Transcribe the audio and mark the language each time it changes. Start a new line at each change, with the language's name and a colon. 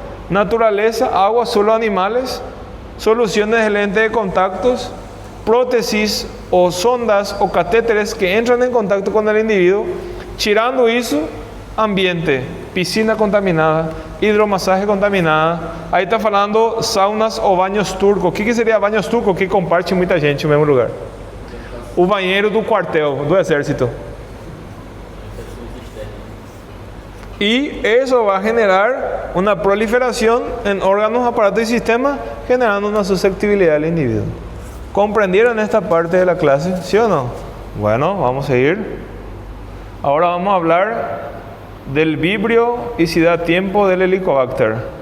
Spanish: Naturaleza, agua, suelo, animales, soluciones de lente de contactos, prótesis o sondas o catéteres que entran en contacto con el individuo, tirando eso, ambiente, piscina contaminada, hidromasaje contaminada. Ahí está hablando saunas o baños turcos. ¿Qué sería baños turcos? Que comparte mucha gente en el mismo lugar.
Portuguese: O banheiro do quartel, do exército.
Spanish: Y eso va a generar una proliferación en órganos, aparatos y sistemas, generando una susceptibilidad del individuo. ¿Comprendieron esta parte de la clase? ¿Sí o no? Bueno, vamos a seguir. Ahora vamos a hablar del vibrio y si da tiempo del Helicobacter.